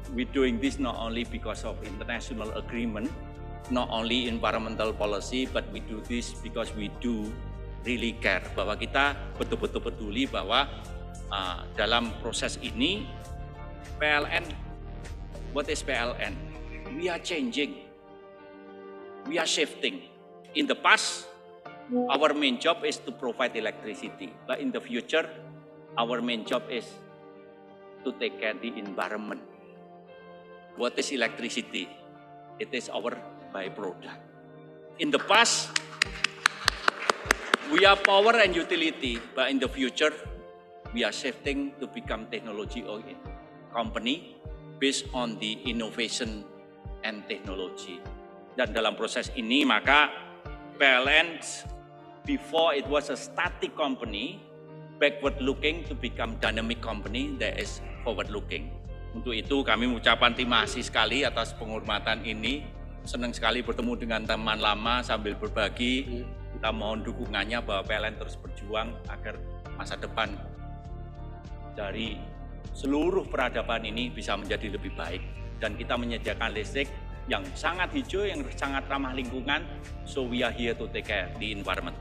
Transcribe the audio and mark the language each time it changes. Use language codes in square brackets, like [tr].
[en] We doing this not only because of international agreement, not only environmental policy, but we do this because we do really care. [id] Bahwa kita betul-betul peduli bahwa dalam proses ini PLN, [en] what is PLN? We are changing, we are shifting. In the past, our main job is to provide electricity, but in the future, our main job is to take care the environment. What is electricity? It is our byproduct. In the past, we are power and utility, but in the future, we are shifting to become technology company based on the innovation and technology. [id] Dan dalam proses ini maka [en] PLN before it was a static company, backward looking to become dynamic company that is forward looking. [id] Untuk itu kami mengucapkan terima kasih sekali atas penghormatan ini. Senang sekali bertemu dengan teman lama sambil berbagi. Kita mohon dukungannya bahwa PLN terus berjuang agar masa depan dari seluruh peradaban ini bisa menjadi lebih baik. Dan kita menyediakan listrik yang sangat hijau, yang sangat ramah lingkungan. [en] So we are here to take care the environment.